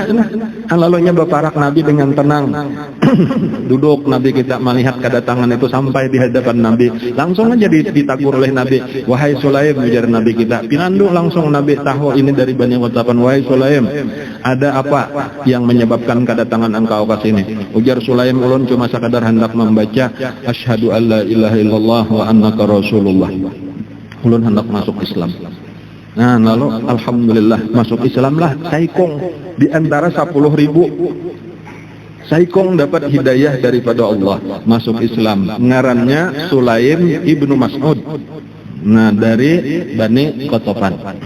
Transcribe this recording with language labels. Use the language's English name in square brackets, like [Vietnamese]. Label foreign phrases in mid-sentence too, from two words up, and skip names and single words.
[Banjar] Lalunya berparak Nabi dengan tenang. Duduk Nabi kita melihat kedatangan itu sampai di hadapan Nabi. Langsung aja ditagur oleh Nabi. Wahai Sulaim, ujar Nabi kita. Pinandu langsung Nabi tahu ini dari Bani Ghatafan. Wahai Sulaim, ada apa yang menyebabkan kedatangan engkau ke sini? Ujar Sulaim, ulun cuma sekadar hendak membaca [Arabic] أشهد أن لا إله إلا الله وأنك رسول الله. [Banjar] Ulun hendak masuk Islam. Nah lalu alhamdulillah masuk Islam lah. Saikong di antara 10.000 Saikong dapat hidayah daripada Allah masuk Islam. Ngarannya Sulaim ibnu Mas'ud. Nah dari Bani Ghatafan.